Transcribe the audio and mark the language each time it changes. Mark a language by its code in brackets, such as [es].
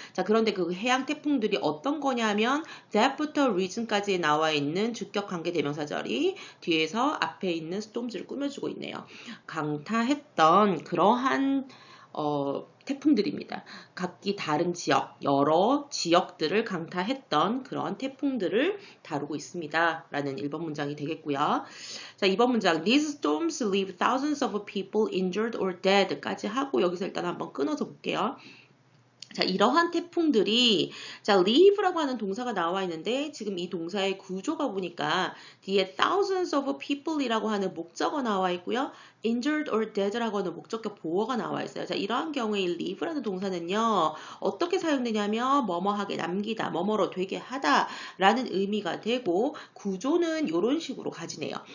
[ko] 자, 그런데 그 해양 태풍들이 어떤 거냐면 that부터 region까지 나와 있는 주격 관계 대명사절이 뒤에서 앞에 있는 storms를 꾸며주고 있네요. 강타했던 그러한 태풍들입니다. 각기 다른 지역, 여러 지역들을 강타했던 그런 태풍들을 다루고 있습니다. 라는 1번 문장이 되겠고요. 자, 2번 문장. [en] These storms leave thousands of people injured or dead [ko] 까지 하고 여기서 일단 한번 끊어서 볼게요. 자, 이러한 태풍들이, 자, leave라고 하는 동사가 나와 있는데, 지금 이 동사의 구조가 보니까, 뒤에 [en] thousands of people [ko] 이라고 하는 목적어 나와 있고요. [en] injured or dead [ko] 라고 하는 목적격 보어가 나와 있어요. 자, 이러한 경우에 이 leave라는 동사는요, 어떻게 사용되냐면, 뭐뭐하게 남기다, 뭐뭐로 되게 하다, 라는 의미가 되고, 구조는 이런 식으로 가지네요.